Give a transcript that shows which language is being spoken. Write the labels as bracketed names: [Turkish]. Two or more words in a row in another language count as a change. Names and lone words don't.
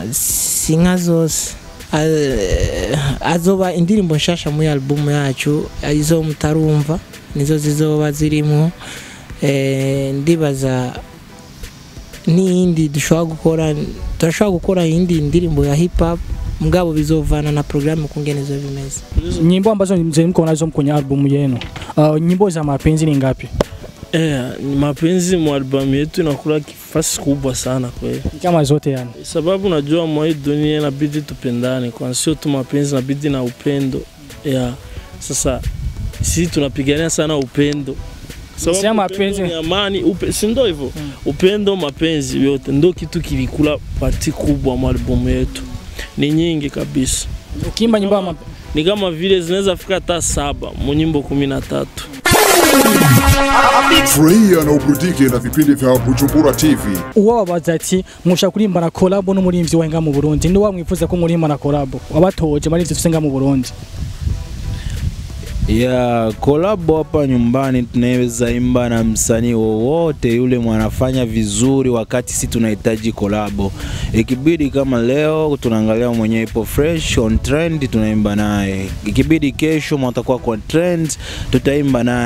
[Rundi] Bon, singa zose azoba indirimbo nshasha mu album yacu izo mutarumva nizo zizoba zirimo ndibaza n'indi turashobora gukora indi ndirimbo ya hip hop mugabo bizovana na programu kungenezo bimeze. [Swahili] Nyimbo ambazo mko nazo kwenye album yenu, nyimbo za mapenzi ni ngapi? Mapenzi mu album yetu inakula kifasi kubwa sana kweli. Kama zote yani. Sababu najua mwa hii dunia inabidi tupendane, kwa sio tu mapenzi, inabidi na upendo. Sasa sisi tunapigania sana upendo. Sababu mapenzi ni amani, si ndio hivyo? Upendo, mapenzi yote ndio kitu kilikula parti kubwa mu album yetu. Ni nyingi kabisa. Ukimba nyimbo ni kama vile zinaweza fika hata 7 mu nyimbo 13. Furahia na uburudike na vipindi vya Bujumbura TV. [Rundi] Uwabaza ati musha kurimba na collab n'umurimvyi wenga mu Burundi, ndi wamwifuza ko murimba na collab wabatoje muri tusenga mu Burundi? [Swahili] Collab hapa nyumbani tunaweza imba na msanii wowote yule mwanafanya vizuri wakati sisi tunahitaji collab. Ikibidi kama leo tunaangalia mwenye ipo [English] fresh on trend [Swahili] tunaimba naye. Ikibidi kesho mtakuwa kwa trend tutaimba naye.